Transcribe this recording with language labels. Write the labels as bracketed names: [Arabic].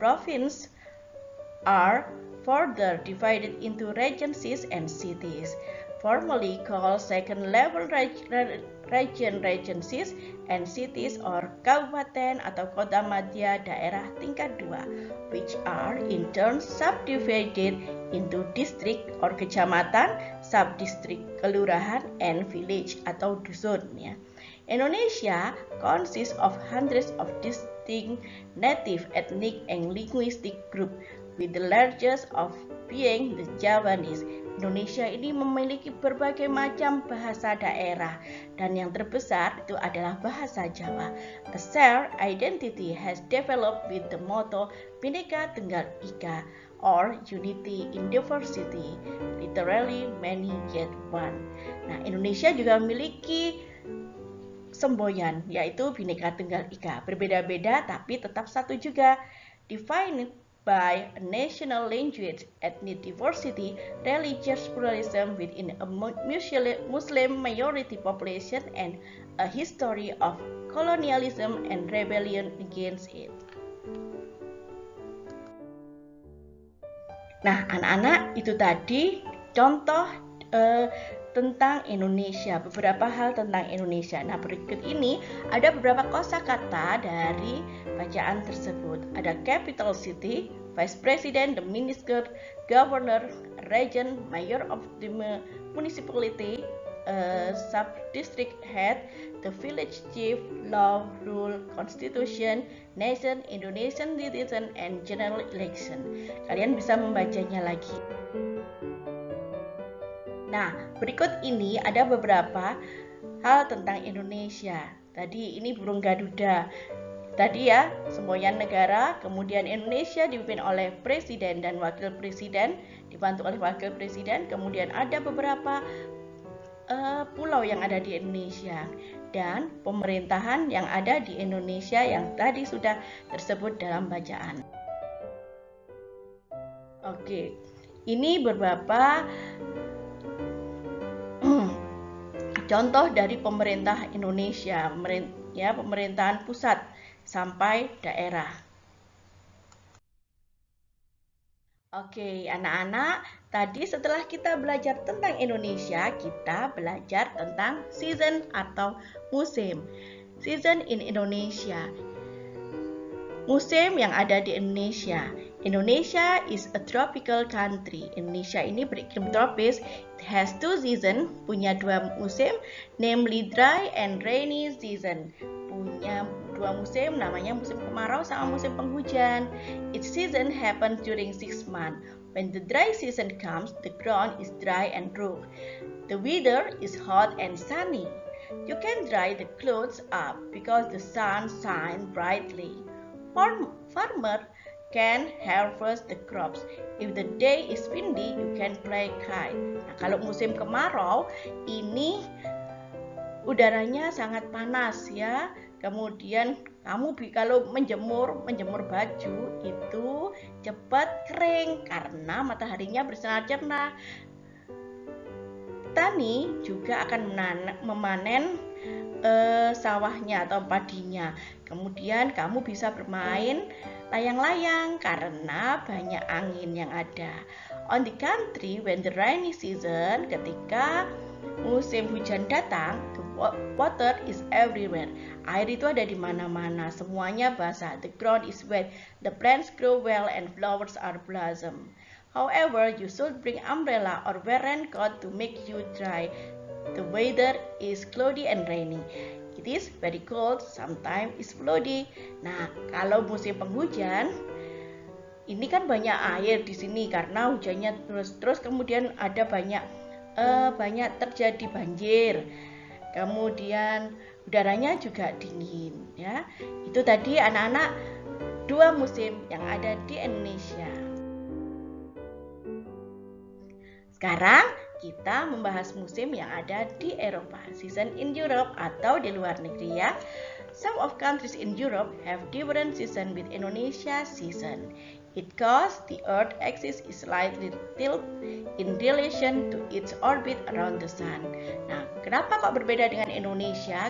[English] Province are further divided into regencies and cities, formerly called second level regencies, and cities or [Indonesian] kabupaten atau kota madya daerah tingkat 2, [English] which are in turn subdivided into district or kecamatan, subdistrict, kelurahan, and village [Indonesian] atau dusun ya. [English] Indonesia consists of hundreds of distinct native, ethnic, and linguistic groups, with the largest of being the Javanese. [Indonesian] Indonesia ini memiliki berbagai macam bahasa daerah dan yang terbesar itu adalah bahasa Jawa. [English] A shared identity has developed with the motto Bhinneka Tunggal Ika or Unity in Diversity, literally many yet one. [Indonesian] Nah, Indonesia juga memiliki semboyan yaitu Bhinneka Tunggal Ika, berbeda-beda tapi tetap satu juga. [English] Defined by a national language, ethnic diversity, religious pluralism within a Muslim majority population, and a history of colonialism and rebellion against it. [Indonesian] Nah, anak-anak, itu tadi contoh tentang Indonesia, beberapa hal tentang Indonesia. Nah, berikut ini ada beberapa kosakata dari bacaan tersebut. Ada capital city, vice president, the minister, governor, regent, mayor of the municipality, sub-district head, the village chief, law, rule, constitution, nation, Indonesian citizen, and general election. Kalian bisa membacanya lagi. Nah, berikut ini ada beberapa hal tentang Indonesia. Tadi ini burung garuda. Tadi ya, semboyan negara, kemudian Indonesia dipimpin oleh presiden dan wakil presiden, dibantu oleh wakil presiden, kemudian ada beberapa pulau yang ada di Indonesia dan pemerintahan yang ada di Indonesia yang tadi sudah tersebut dalam bacaan. Oke, ini beberapa contoh dari pemerintah Indonesia, pemerintahan pusat sampai daerah. Oke, anak-anak, tadi setelah kita belajar tentang Indonesia, kita belajar tentang season atau musim. [English] Season in Indonesia. [Indonesian] Musim yang ada di Indonesia. [English] Indonesia is a tropical country. [Indonesian] Indonesia ini beriklim tropis. [English] It has two season, [Indonesian] punya dua musim, [English] namely dry and rainy season. [Indonesian] Punya dua musim, namanya musim kemarau sama musim penghujan. [English] Each season happens during 6 months. When the dry season comes, the ground is dry and rough. The weather is hot and sunny. You can dry the clothes up because the sun shines brightly. Farmer can harvest the crops. If the day is windy, you can play kite. [Indonesian] Nah, kalau musim kemarau, ini udaranya sangat panas ya. Kemudian kamu kalau menjemur baju itu cepat kering karena mataharinya bersinar cerah. Petani juga akan memanen sawahnya atau padinya. Kemudian kamu bisa bermain layang-layang karena banyak angin yang ada. [English] On the country, when the rainy season, [Indonesian] ketika musim hujan datang, [English] the water is everywhere. [Indonesian] Air itu ada di mana-mana, semuanya basah. [English] The ground is wet, the plants grow well, and flowers are blossom. However, you should bring umbrella or wear raincoat to make you dry. The weather is cloudy and rainy. It is very cold, sometimes it's cloudy. [Indonesian] Nah, kalau musim penghujan, ini kan banyak air di sini karena hujannya terus kemudian ada banyak terjadi banjir. Kemudian udaranya juga dingin, ya. Itu tadi anak-anak dua musim yang ada di Indonesia. Sekarang kita membahas musim yang ada di Eropa, [English] season in Europe [Indonesian] atau di luar negeri ya. [English] Some of countries in Europe have different season with Indonesia season. It cause the Earth axis is slightly tilt in relation to its orbit around the sun. [Indonesian] Nah, kenapa kok berbeda dengan Indonesia?